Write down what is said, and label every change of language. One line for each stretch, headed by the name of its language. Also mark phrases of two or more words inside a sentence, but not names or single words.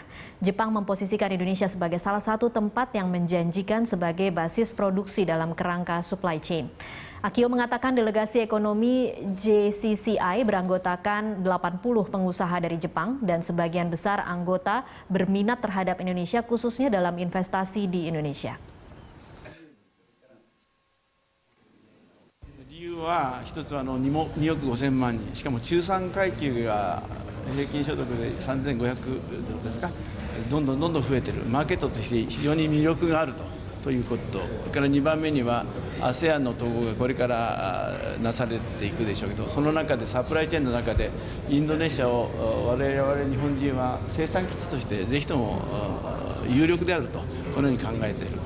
Indonesian: Jepang memposisikan Indonesia sebagai salah satu tempat yang menjanjikan sebagai basis produksi dalam kerangka
English: supply chain.
Indonesian: Akio mengatakan delegasi ekonomi JCCI beranggotakan 80 pengusaha dari Jepang dan sebagian besar anggota berminat terhadap Indonesia khususnya dalam investasi di Indonesia.
Japanese: 理由は一つは2億5000万人、しかも中産階級が平均所得で3500ドルですか、どんどん増えている、マーケットとして非常に魅力があるということ、それから2番目には ASEAN の統合がこれからなされていくでしょうけど、その中でサプライチェーンの中でインドネシアを我々日本人は生産基地としてぜひとも有力であるとこのように考えている。